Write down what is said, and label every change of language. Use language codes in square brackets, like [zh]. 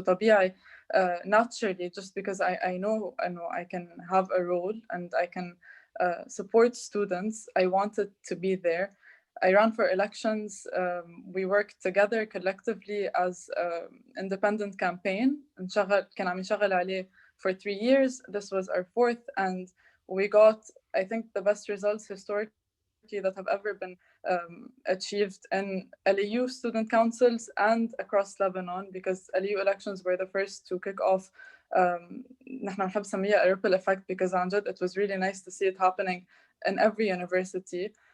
[en] So طبيعي naturally, just because I know I can have a role and I can support students, I wanted to be there. I ran for elections. We worked together collectively as independent campaign. [ar] كان عم نشغل عليه [en] for 3 years. This was our 4th, and we got, I think, the best results historically that have ever been achieved in LAU student councils and across Lebanon, because LAU elections were the first to kick off [ar] نحن نحب نسميها [en] a ripple effect, because [ar] عن جد [en] it was really nice to see it happening in every university.